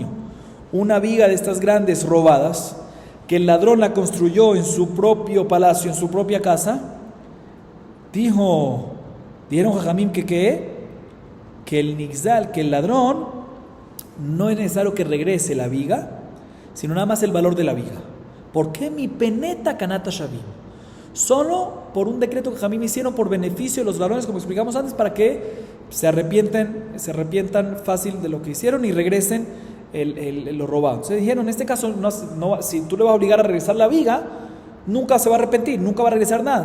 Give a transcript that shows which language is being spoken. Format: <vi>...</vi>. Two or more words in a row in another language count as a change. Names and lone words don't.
<es>Una viga de estas grandes robadas, que el ladrón la construyó en su propio palacio, en su propia casa, dijeron Jajamim que el nixal, que el ladrón, no es necesario que regrese la viga, sino nada más el valor de la viga. ¿Por qué</es> <he>מפני תקנת השבים?</he> <es>Solo por un decreto que Jajamim hicieron por beneficio de los ladrones, como explicamos antes, para que se arrepientan fácil de lo que hicieron y regresen lo robado. Entonces dijeron, en este caso, si tú le vas a obligar a regresar la viga, nunca se va a arrepentir, nunca va a regresar nada.</es>